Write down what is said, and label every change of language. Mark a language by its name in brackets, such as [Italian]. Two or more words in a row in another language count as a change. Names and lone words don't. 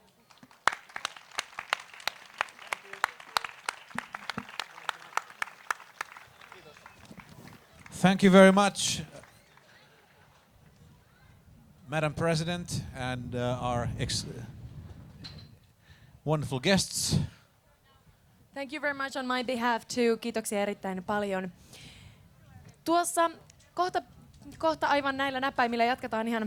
[English] Thank you very much, Madam President, and our wonderful guests. Thank you very much on my behalf too. [Finnish] Kiitoksia erittäin paljon. Tuossa kohta aivan näillä näppäimillä jatketaan ihan